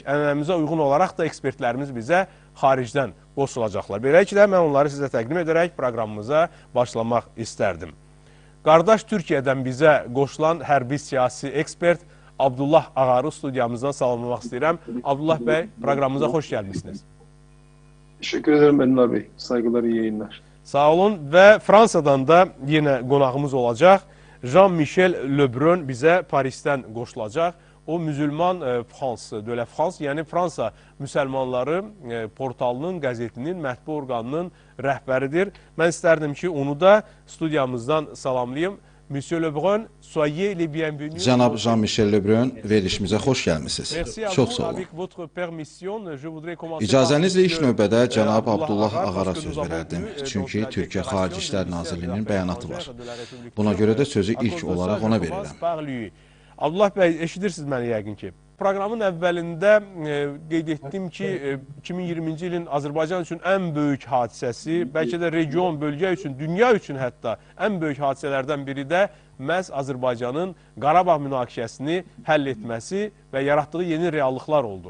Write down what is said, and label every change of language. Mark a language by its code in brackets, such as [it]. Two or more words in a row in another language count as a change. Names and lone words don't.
[az] Ənənəmizə uyğun olaraq da ekspertlərimiz bizə xaricdən qoşulacaqlar. Beləliklə, mən onları sizə təqdim edərək proqramımıza başlamaq istərdim. Qardaş Türkiyədən bizə qoşulan hərbi siyasi ekspert Abdullah Ağarı studiyamızdan salamlamaq istəyirəm. Abdullah bəy, proqramımıza xoş gəlmişsiniz. [tr] Teşekkür ederim Enver Bey. Saygılar, iyi yayınlar. [az] Sağ olun və Fransadan da yenə qonağımız olacaq. Jean-Michel Lebrun bizə Parisdən qoşulacaq. O, Müsəlman de la France, yəni Fransa müsəlmanları portalının, qəzetinin, mətbu orqanının rəhbəridir. Mən istərdim ki, onu da studiyamızdan salamlayım. [fr] Monsieur Lebrun, soyez les bienvenus. [az] Cənab Jean-Michel Lebrun, verilişimizə xoş gəlmisiniz. Çox sağ olun. İcazənizlə ilk növbədə cənab Abdullah Ağara söz verərdim. Çünki Türkiyə Xarici İşlər Nazirliyinin bəyanatı var. Buna görə də sözü ilk olaraq ona verirəm. Abdullah bəy, eşidirsiniz məni yəqin ki. Proqramın əvvəlində qeyd etdim ki, 2020-ci ilin Azərbaycan üçün ən böyük hadisəsi, bəlkə də region, bölgə üçün, dünya üçün hətta ən böyük hadisələrdən biri də məhz Azərbaycanın Qarabağ münaqişəsini həll etməsi və yaratdığı yeni reallıqlar oldu.